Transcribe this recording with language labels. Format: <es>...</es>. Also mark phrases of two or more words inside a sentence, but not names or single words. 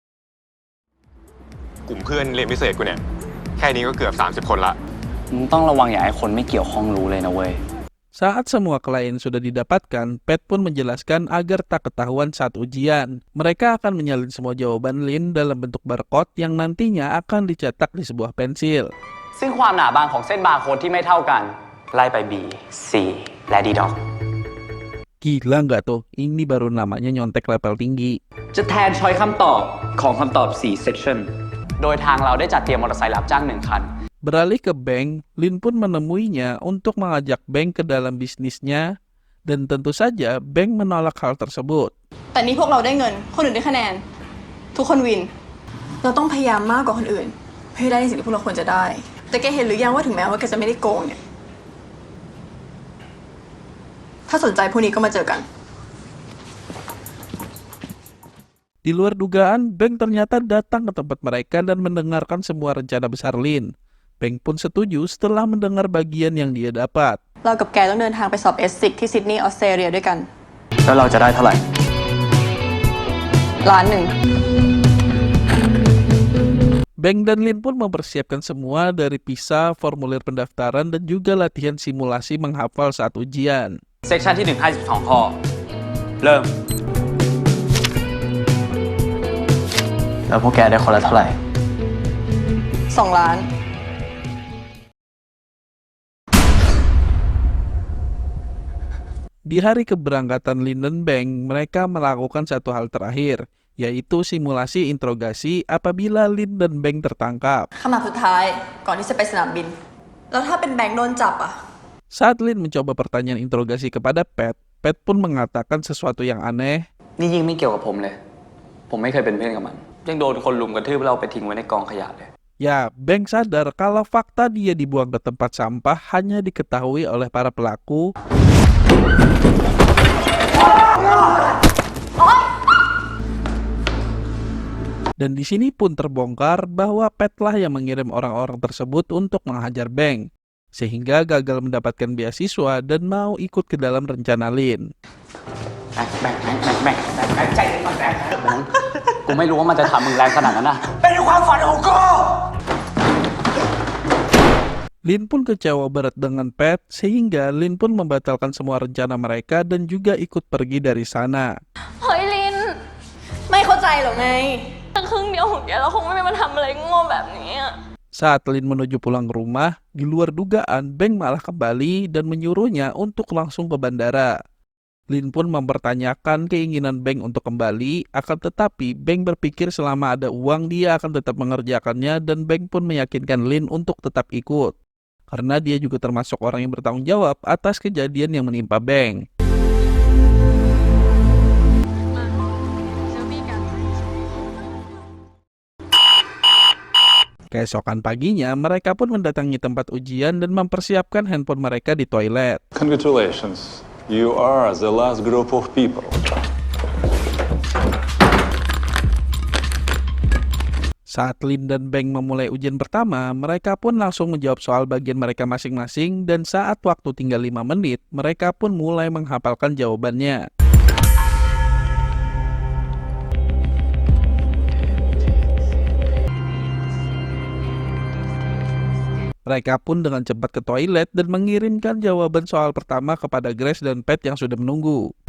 <th>กลุ่มเพื่อนเรียนพิเศษกูเนี่ยแค่นี้ก็เกือบ30 คนละ มึงต้องระวังอย่าให้คนไม่เกี่ยวข้องรู้เลยนะเว้ย</th> <id>Saat semua klien sudah didapatkan, Pat pun menjelaskan agar tak ketahuan saat ujian. Mereka akan menyalin semua jawaban Lin dalam bentuk barcode yang nantinya akan dicetak di sebuah pensil.</id> <th>ซึ่งความหนาบางของเส้นบาร์โค้ดที่ไม่เท่ากันไล่ไป B C และ D dot</th> <id>Gila nggak tuh? Ini baru namanya nyontek level tinggi.</id> <th>จะแทนช้อยคำตอบของคำตอบ4 section โดยทางเราได้จัดเตรียมมอเตอร์ไซค์รับจ้าง1 คัน</th> <id>Beralih ke Beng, Lin pun menemuinya untuk mengajak Beng ke dalam bisnisnya, dan tentu saja Beng menolak hal tersebut.</id> <th>แต่นี่พวกเราได้เงิน คนอื่นได้คะแนน ทุกคนวิน เราต้องพยายามมากกว่าคนอื่น เพื่อให้ได้สิ่งที่พวกเราควรจะได้ แต่แกเห็นหรือยังว่าถึงแม้ว่าแกจะไม่ได้โกงเนี่ย ถ้าสนใจพวกนี้ก็มาเจอกัน</th> <id>Di luar dugaan, Beng ternyata datang ke tempat mereka dan mendengarkan semua rencana besar Lin. Beng pun setuju setelah mendengar bagian yang dia dapat.</id> <th>เรากับแกต้องเดินทางไปสอบเอสซิกที่ซิดนีย์ออสเตรเลียด้วยกัน แล้วเราจะได้เท่าไหร่ 1,000,000</th> <id>Beng dan Lin pun mempersiapkan semua dari visa, formulir pendaftaran, dan juga latihan simulasi menghafal saat ujian.</id> <th>เซกชันที่ 1 52 ข้อ เริ่ม แล้วพวกแกได้คนละเท่าไหร่ 2 ล้าน</th> <id>Di hari keberangkatan Lin dan Beng, mereka melakukan satu hal terakhir, yaitu simulasi interogasi apabila Lin dan Beng tertangkap.</id> <th>คำถามสุดท้ายก่อนที่จะไปสนามบิน แล้วถ้าเป็นแบงค์โดนจับอ่ะ</th> <id>Saat Lin mencoba pertanyaan interogasi kepada Pat, Pat pun mengatakan sesuatu yang aneh.</id> <th>นี่ยิ่งไม่เกี่ยวกับผมเลย ผมไม่เคยเป็นเพื่อนกับมัน ยังโดนคนลุมกระทืบแล้วเอาไปทิ้งไว้ในกองขยะเลย</th> <id>Ya, Beng sadar kalau fakta dia dibuang ke tempat sampah hanya diketahui oleh para pelaku. Dan di sini pun terbongkar bahwa Pat lah yang mengirim orang-orang tersebut untuk menghajar Beng, sehingga gagal mendapatkan beasiswa dan mau ikut ke dalam rencana Lin.</id> <th>ใจเย็นก่อนแบงค์กูไม่รู้ว่ามันจะทำมึงแรงขนาดนั้นนะ</th> <id>Lin pun kecewa berat dengan Pat, sehingga Lin pun membatalkan semua rencana mereka dan juga ikut pergi dari sana.</id> <th>เฮ้ยลิน ไม่เข้าใจหรอไง ครึ่งเดียวของแกเราคงไม่มาทำอะไรโง่แบบนี้อะ</th> <id>Saat Lin menuju pulang ke rumah, di luar dugaan Beng malah kembali dan menyuruhnya untuk langsung ke bandara. Lin pun mempertanyakan keinginan Beng untuk kembali, akan tetapi Beng berpikir selama ada uang dia akan tetap mengerjakannya, dan Beng pun meyakinkan Lin untuk tetap ikut. Karena dia juga termasuk orang yang bertanggung jawab atas kejadian yang menimpa Beng. Keesokan paginya, mereka pun mendatangi tempat ujian dan mempersiapkan handphone mereka di toilet.</id> <en>Congratulations, you are the last group of people.</en> <id>Saat Lin dan Beng memulai ujian pertama, mereka pun langsung menjawab soal bagian mereka masing-masing, dan saat waktu tinggal 5 menit, mereka pun mulai menghafalkan jawabannya. Mereka pun dengan cepat ke toilet dan mengirimkan jawaban soal pertama kepada Grace dan Pat yang sudah menunggu.</id>